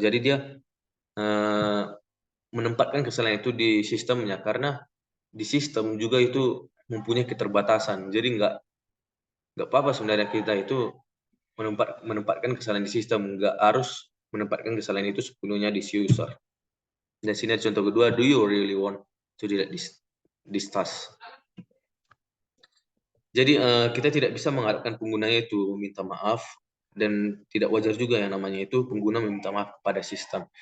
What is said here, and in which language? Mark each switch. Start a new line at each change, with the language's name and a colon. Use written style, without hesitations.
Indonesian: Jadi dia menempatkan kesalahan itu di sistemnya karena di sistem juga itu mempunyai keterbatasan. Jadi nggak apa-apa sebenarnya kita itu menempatkan kesalahan di sistem, nggak harus menempatkan kesalahan itu sepenuhnya di user. Dan sini contoh kedua,
English: do you really want to delete this task?
Indonesian: Jadi kita tidak bisa mengharapkan penggunanya itu minta maaf, dan tidak wajar juga yang namanya itu pengguna meminta maaf kepada sistem.